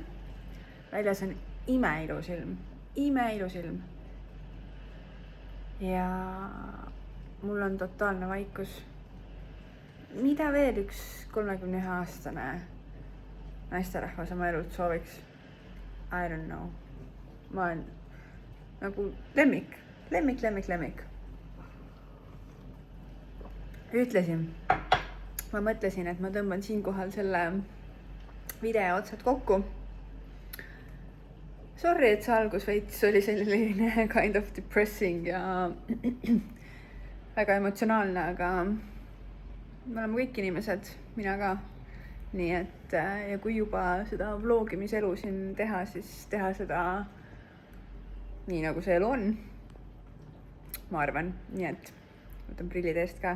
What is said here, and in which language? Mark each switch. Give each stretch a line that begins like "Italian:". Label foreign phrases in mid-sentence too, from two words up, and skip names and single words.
Estonian: Väljas on imeilus ilm. Ja mul on totaalne vaikus. Mida veel üks 31-aastane naisterahvas oma elult sooviks?
English: I don't know.
Estonian: Ma olen nagu lemmik. Ma mõtlesin, et ma tõmban siinkohal selle video otsad kokku. Sorry, et see algus veits oli selline
English: kind of depressing
Estonian: ja väga emotsionaalne, aga me oleme kõik inimesed, mina ka. Nii et ja kui juba seda vlogimiselu siin teha, siis teha seda nii, nagu see elu on. Ma arvan, nii et võtan prillid eest ka.